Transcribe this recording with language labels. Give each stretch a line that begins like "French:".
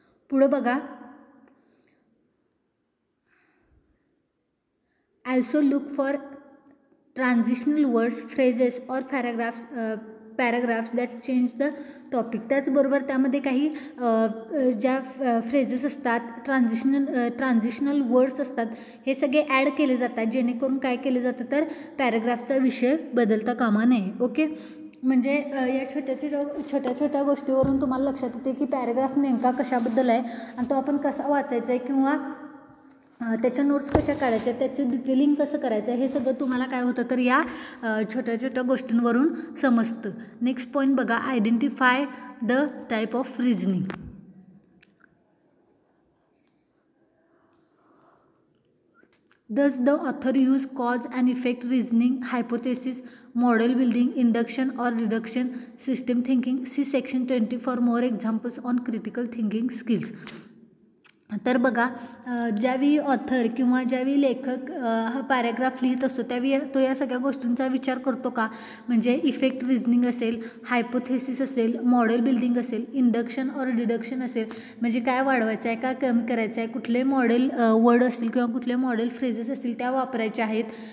Marathi: पुढं बघा,
English: also look for transitional words, phrases or paragraphs that change the topic.
Marathi: त्याचबरोबर त्यामध्ये काही ज्या फ्रेजेस असतात, ट्रान्झिशनल वर्ड्स असतात, हे सगळे ॲड केले जातात जेणेकरून काय केलं जातं तर पॅरेग्राफचा विषय बदलता कामा नये. ओके. म्हणजे या छोट्या छोट्या गोष्टीवरून तुम्हाला लक्षात येते की पॅरेग्राफ नेमका कशाबद्दल आहे आणि तो आपण कसा वाचायचा आहे किंवा त्याच्या नोट्स कशा काढायच्या, त्याचं डिटेलिंग कसं करायचं आहे, हे सगळं तुम्हाला काय होतं तर या छोट्या छोट्या गोष्टींवरून समजतं.
English: next point
Marathi: बघा,
English: Identify the type of reasoning. Does the author use cause and effect reasoning, hypothesis, model building, induction or reduction, system thinking? See section 20 for more examples on critical thinking skills.
Marathi: तर बघा, ज्यावेळी author किंवा ज्यावेळी लेखक हा paragraph लिहित असतो त्यावेळी तो या सगळ्या गोष्टींचा विचार करतो का. म्हणजे इफेक्ट रिझनिंग असेल, हायपोथेसिस असेल, मॉडेल बिल्डिंग असेल, इंडक्शन और डिडक्शन असेल, म्हणजे काय वाढवायचं आहे, काय कमी करायचं आहे, कुठले मॉडेल वर्ड असतील किंवा कुठले मॉडेल फ्रेजेस असतील त्या वापरायचे आहेत.